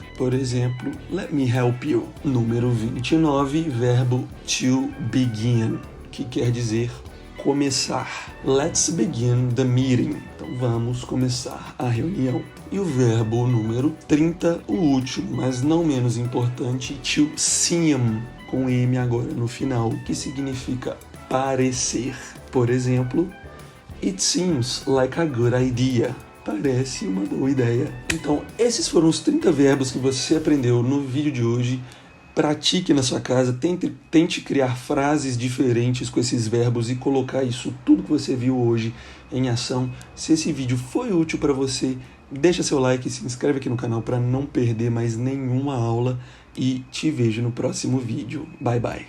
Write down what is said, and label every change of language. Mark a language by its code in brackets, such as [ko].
[pt] Por exemplo, [en] let me help you. [pt] Número 29, verbo to begin, que quer dizer começar. [en] Let's begin the meeting. [pt] Então vamos começar a reunião. E o verbo número 30, o último, mas não menos importante, to seem, com M agora no final, que significa parecer. Por exemplo, [en] it seems like a good idea. [pt] Parece uma boa ideia. Então, esses foram os 30 verbos que você aprendeu no vídeo de hoje. Pratique na sua casa, tente criar frases diferentes com esses verbos e colocar isso tudo que você viu hoje em ação. Se esse vídeo foi útil para você, deixa seu like e se inscreve aqui no canal para não perder mais nenhuma aula e te vejo no próximo vídeo. [en] Bye, bye!